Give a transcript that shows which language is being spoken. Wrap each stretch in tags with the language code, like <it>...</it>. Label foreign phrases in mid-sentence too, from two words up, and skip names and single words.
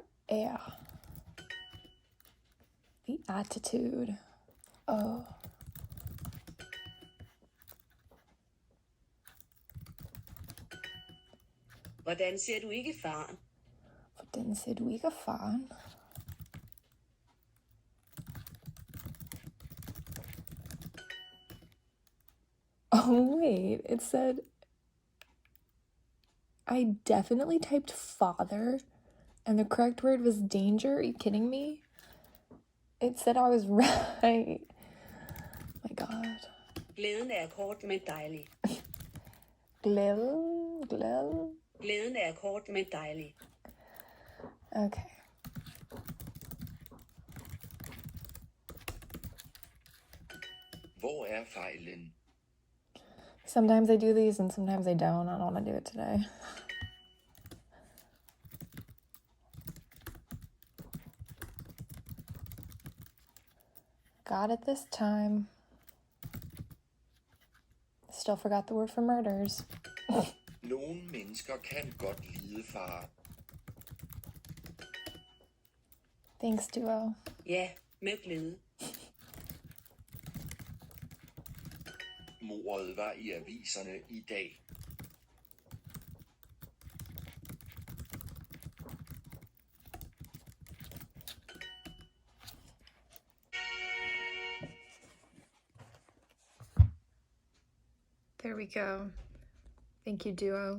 <en>Yeah. The attitude. Oh.</en> <da>Hvordan ser du ikke faren? Hvordan ser du ikke faren?</da> <en>Oh, wait. It said... I definitely typed father, and the correct word was danger. Are you kidding me? It said I was right. My God.</en> <da>Glæden er kort, men dejlig. Glæden. Glæden er kort, men dejlig. Okay. Hvor er fejlen?</da> <en>Sometimes I do these and sometimes I don't. I don't want to do it today. Got it this time. Still forgot the word for murders.</en> <da>Nogle mennesker kan godt lide far.</da> <en>Thanks, duo.</en> <da>Ja, med glæde. Mordet var i aviserne i dag.</da> <en>There we go. Thank you, duo.</en>